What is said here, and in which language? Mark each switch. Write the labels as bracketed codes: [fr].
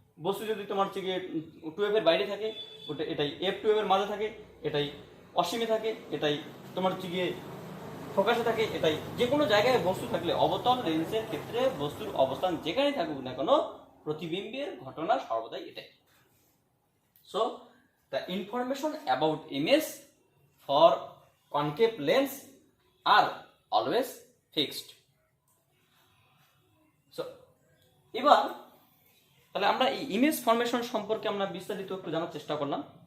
[bn] বস্তু যদি তোমার হচ্ছে গিয়ে 2f এর বাইরে থাকে ওটা এটাই, f 2f এর মাঝে থাকে এটাই, অসীমে থাকে এটাই, তোমার হচ্ছে গিয়ে ফোকাসে থাকে এটাই। যে কোনো জায়গায় বস্তু থাকলে অবতল লেন্সের ক্ষেত্রে বস্তুর অবস্থান যেখানেই থাকুক না কেন প্রতিবিম্বের ঘটনা সর্বদাই এটাই। [en] So the information about image for concave lens are always fixed. [bn] So এবার তাহলে আমরা এই ইমেজ ফরমেশন সম্পর্কে আমরা বিস্তারিত একটু জানার চেষ্টা করলাম।